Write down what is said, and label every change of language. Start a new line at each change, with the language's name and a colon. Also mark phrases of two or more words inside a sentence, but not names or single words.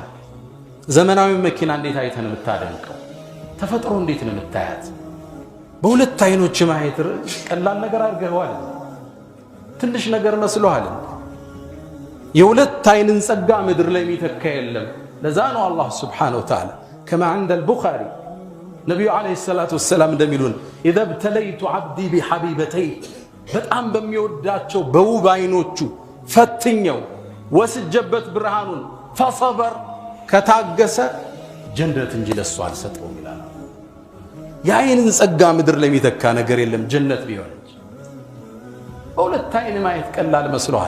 Amharic: ዘመናዊ መኪና እንዴት አይተን የምታደንቀው? ተፈጥሮ እንዴት ነው የምታያት? በሁለት አይኖች ማየት ቀላል ነገር አድርገዋል? ትንሽ ነገር መስሎሃል? የሁለት አይንን ጸጋ ምድር ላይ የሚተካ የለም። ለዛ ነው አላህ
Arabic: سبحانه وتعالى
Amharic: ከማ
Arabic: عند البخاري
Amharic: ነብዩ
Arabic: عليه الصلاة والسلام
Amharic: እንደሚሉን
Arabic: اذا ابتليت عبدي بحبيبتيه
Amharic: በጣም በሚወዳቸው በውብ አይኖቹ ፈትኘው ወስጀበት ብርሃኑን فصبر ከታገሰ ጀነት እንጂ ለሱ አልሰጠውም ይላል። የአይንን ጸጋ ምድር ላይ የሚተካ ነገር የለም ጀነት ቢሆን እንጂ። በሁለት አይን ማየት ቀላል መስሎሃል?